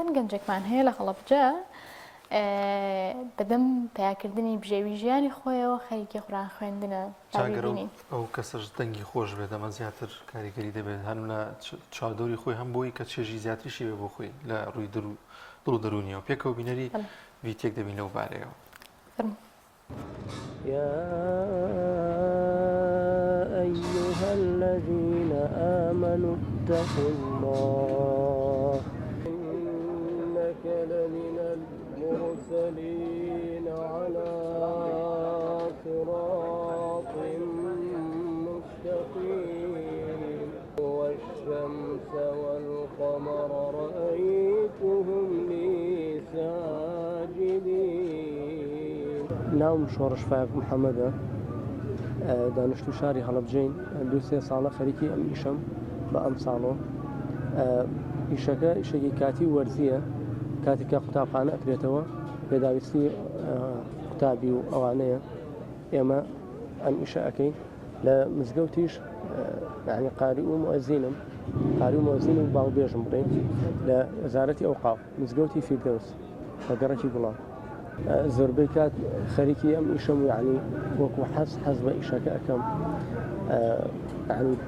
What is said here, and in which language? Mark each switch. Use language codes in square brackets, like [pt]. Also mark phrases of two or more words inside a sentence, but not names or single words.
[ckb] گەنجێکمان هەیە لە هەڵەبجە بەدەم پیاکردنی بژێوی ژیانی خۆیەوە خەریکی قورآن خوێندنە. ئەو کەسەش دەنگی خۆش بێت ئەمە زیاتر کاریگەری دەبێت هەن لە چادۆری خۆی هەم بۆی کە چێژی زیاتریشی بێ بۆ خۆی لە ڕووی دڵ و دەرونیەوە پێکەوە بینەری ویتێک دەبین لەو بارەیەوە. [ar] يا أيها الذين آمنوا اتقوا الله إنك لمن المرسلين على صراط مستقيم والشمس والقمر رأيتهم لي ساجدين. [ckb] ناوم شۆڕش فاک محەممەدە دانیشتو شاری هەڵەبجەین دو سێ ساڵە خەریکی ئەم ئیشەم بە ئەم ساڵۆ ئیشەکە ئیشێکی کاتی وەرزیە کاتێککە قوتابخانە ئەکرێتەوە پێداویستی قوتابی و ئەوانەیە ئێمە ئەم ئیشە ئەەکەین لە مزگەوتیش یعنی قاری و مؤەزینم قاری و مؤەزین و باوبێژم بڵێن لە وەزارەتی ئەوقاف مزگەوتی فیردەوس لە گەڕەکی گوڵان زۆربەی کات خەریکی ئەم ئیشەم یعنی وەکو حەز بە ئیشەکە ئەەکەم یعنی